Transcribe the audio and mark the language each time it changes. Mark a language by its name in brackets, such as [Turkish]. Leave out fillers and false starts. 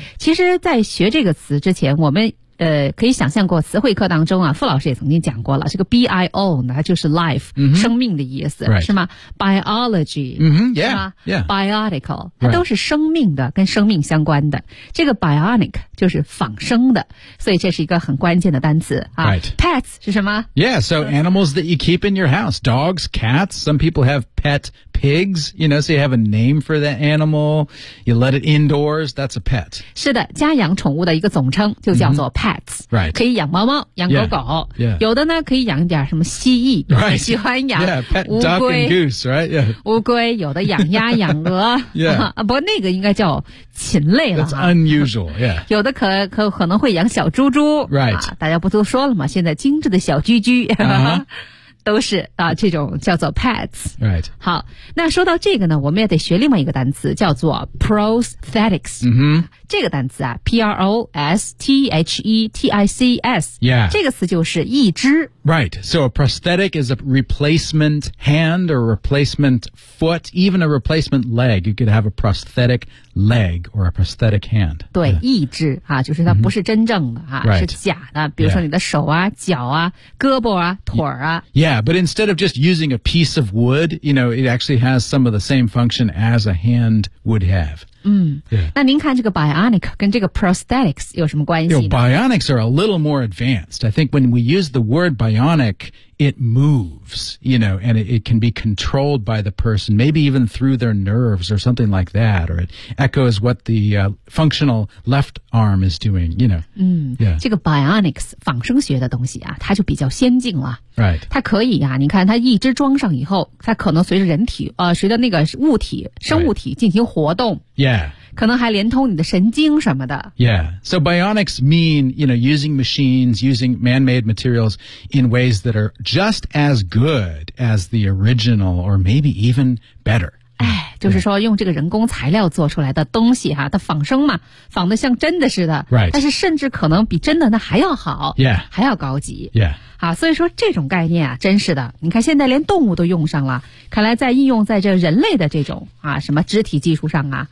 [Chinese] 其实在学这个词之前，我们可以想象过词汇课当中啊，傅老师也曾经讲过了，这个 bio 呢就是 life、 mm-hmm. 生命的意思、 [English] right. [Chinese] 是吗 biology、 mm-hmm. yeah. 是吗、 [English] yeah. [Chinese] biotical 它都是生命的、 [English] right. [Chinese] 跟生命相关的，这个 bionic 就是仿生的，所以这是一个很关键的单词、啊 [English] right. [Chinese] pets 是什么 [English] yeah so animals that you keep in your house, dogs, cats, some people have pet pigs, you know, so you have a name for that animal, you let it indoors, that's a pet. [Chinese] 是的，家养宠物的一个总称就叫做 pets. [English] Mm-hmm. Right. [Chinese] 可以养猫猫，养狗狗。 [English] Yeah. Yeah. [Chinese] 有的呢可以养点什么蜥蜴。 [English] Right. [Chinese] 喜欢养。 [English] Yeah, pet duck and goose, right? Yeah. [Chinese] 乌龟，有的养鸭养鹅。 [English] Yeah. [Chinese] 不过那个应该叫禽类了。 [English] That's unusual, yeah. [Chinese] 有的可能会养小猪猪。 [English] Right.、 [Chinese] 大家不都说了吗？现在精致的小居居。 Uh-huh. 都是啊，这种叫做 pads。 [English] Right。 [Chinese] 好，那说到这个呢，我们也得学另外一个单词，叫做 prosthetics。嗯哼，这个单词啊 ，prosthetics。 [English] Yeah。 [Chinese] 这个词就是义肢。 [English] Right. So a prosthetic is a replacement hand or replacement foot, even a replacement leg. You could have a prosthetic leg or a prosthetic hand. [Chinese] 对，义肢啊，就是它不是真正的啊、 [English] right. [Chinese] 是假的。比如说你的手啊、 [English] yeah. [Chinese] 脚啊、胳膊啊、腿啊。 [English] Yeah, but instead of just using a piece of wood, you know, it actually has some of the same function as a hand would have. 嗯、 yeah. [Chinese] 那您看这个 bionic 跟这个 prosthetics 有什么关系呢 [English] you know, bionics are a little more advanced. I think when we use the word bionic, it moves, you know, and it can be controlled by the person, maybe even through their nerves or something like that, or it echoes what the、functional left arm is doing, you know.、 [Chinese] 嗯 yeah. 这个 bionics 仿生学的东西啊它就比较先进了 [English] Right. [Chinese] 它可以啊你看它一只装上以后它可能随着人体随着那个物体生物体进行活动、 [English] right. Yeah. [Chinese] 可能还连通你的神经什么的 [English] Yeah. So bionics mean, you know, using machines, using man-made materials in ways that are just as good as the original or maybe even better. [Chinese] 哎，就是说用这个人工材料做出来的东西哈、啊，它仿生嘛，仿得像真的似的。 [English] Right. [Chinese] 但是甚至可能比真的那还要好。 [English] Yeah. [Chinese] 还要高级。 [English] Yeah. [Chinese] 啊，所以说这种概念啊，真是的。你看现在连动物都用上了，看来在应用在这人类的这种啊什么肢体技术上啊，